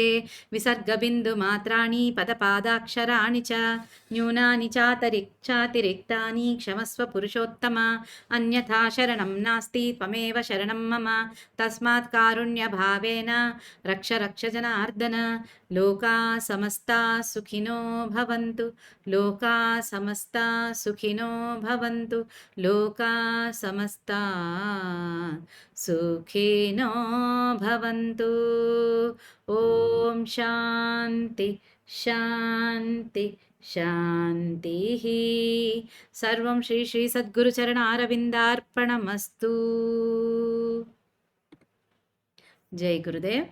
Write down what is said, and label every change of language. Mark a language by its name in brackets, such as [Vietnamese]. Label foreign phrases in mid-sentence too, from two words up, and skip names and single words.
[Sanskrit] విసర్గబిందు మాత్రాణి పదపాదాక్షరాణి చ న్యూనాని చాతిరిక్తాని క్షమస్వ పురుషోత్తమ. అన్యథా శరణం నాస్తి త్వమేవ శరణం మమ. తస్మాత్ కారుణ్య భావేన రక్ష రక్ష జనార్దన. లోకా సమస్తా సుఖినో భవంతు. లోకా సమస్తా సుఖినో భవంతు. లోకా సమస్తా సుఖినో భవంతు. ఓం శాంతి శాంతి శాంతిః. సర్వం శ్రీ శ్రీ సద్గురుచరణారవిందార్పణమస్తు. జై గురుదేవ్.